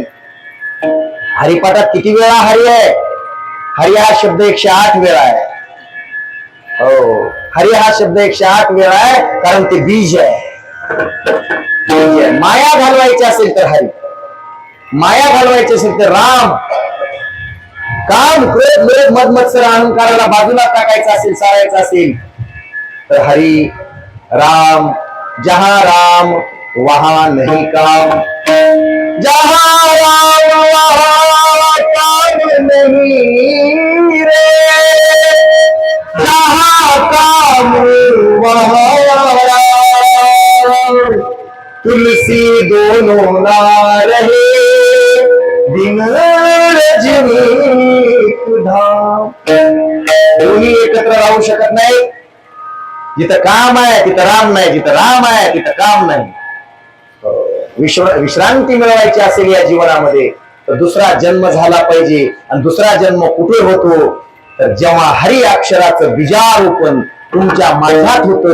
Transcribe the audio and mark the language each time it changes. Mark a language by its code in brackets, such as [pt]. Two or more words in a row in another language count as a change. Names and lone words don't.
[mr] हरिपाठात किती वेळा हरी आहे? हरी हा शब्द 108 वेळा आहे. हो, हरी हा शब्द 108 वेळा आहे, कारण ते बीज आहे. माया घालवायची असेल तर हरी, माया घालवायची असेल तर राम, काम क्रोध लोभ मद मत्सर अहंकाराला बाजूला टाकायचं असेल, सारायचं असेल तर हरी राम. [hi] जहां राम वहां नहीं काम, जहां राम वहां काम नहीं रे, जहां काम वहां राम, तुलसी दोनों ना रहे दिन रजनी धाम. [mr] दोन्ही एकत्र राहू शकत नाही. जिथं काम आहे तिथं राम नाही, जिथं राम आहे तिथं काम नाही. विश्रांती मिळवायची असेल या जीवनामध्ये तर दुसरा जन्म झाला पाहिजे. आणि दुसरा जन्म कुठे होतो तर जेव्हा हरी अक्षराचं बीजारोपण तुमच्या माझ्यात होतं.